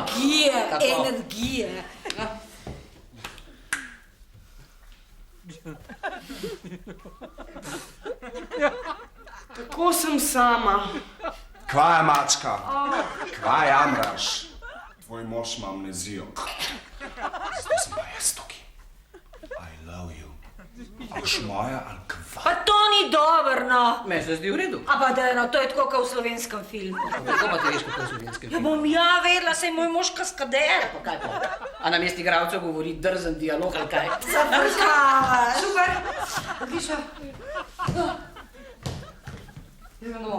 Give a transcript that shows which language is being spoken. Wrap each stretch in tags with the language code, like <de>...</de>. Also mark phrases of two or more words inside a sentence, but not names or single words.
<sl>energije. Tako sem sama. Kva je, mačka? Kva jamraš? Tvoj mož ima amnezijo. Zdaj sem pa jaz tukaj.</sl> <en>I love you.</en> <sl>A boš moja ali kva? Pa to ni dobro, no. Meni se zdi v redu. A pa da, no, to je tako, kot v slovenskem filmu. Kako pa ti veš, kako je v slovenskem Ja filmu? bom ja vedela, saj moj mož kaskader. Pa kaj pa? A na mesti igralcev govori drzen dialog ali kaj? Zafrkavaš. Super, odlično. Idemo domov.</sl>